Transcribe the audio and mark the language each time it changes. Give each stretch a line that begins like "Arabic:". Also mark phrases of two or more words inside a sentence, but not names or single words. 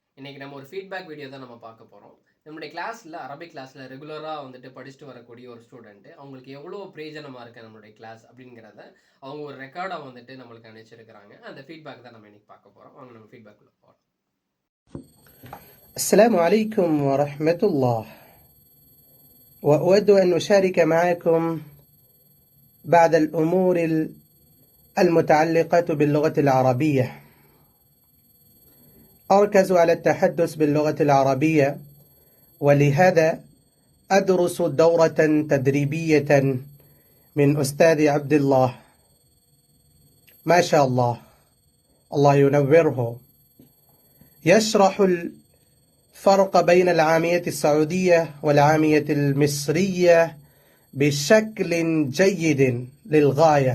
Tamil: இன்னைக்கு நம்ம ஒரு
English: feedback video
Tamil: தான் நம்ம பார்க்க போகிறோம். நம்முடைய கிளாஸில்
English: Arabic classil
Tamil: ரெகுலராக வந்துட்டு படிச்சுட்டு வரக்கூடிய ஒரு ஸ்டூடெண்ட்டு அவங்களுக்கு எவ்வளோ பிரயோஜனமாக இருக்குது நம்மளுடைய கிளாஸ் அப்படிங்கிறத அவங்க ஒரு ரெக்கார்டாக வந்துட்டு நம்மளுக்கு அனுப்பிச்சிருக்கிறாங்க. அந்த ஃபீட்பேக் தான் நம்ம இன்னைக்கு பார்க்க போகிறோம். அவங்க நம்ம ஃபீட்பேக் உள்ள போகிறோம்.
Arabic: السلام عليكم ورحمة الله. وأود أن أشارك معكم بعض الأمور المتعلقة باللغة العربية. أركز على التحدث باللغة العربية، ولهذا أدرس دورة تدريبية من أستاذ عبد الله، ما شاء الله، الله ينوره، يشرح الفرق بين العامية السعودية والعامية المصرية بشكل جيد للغاية.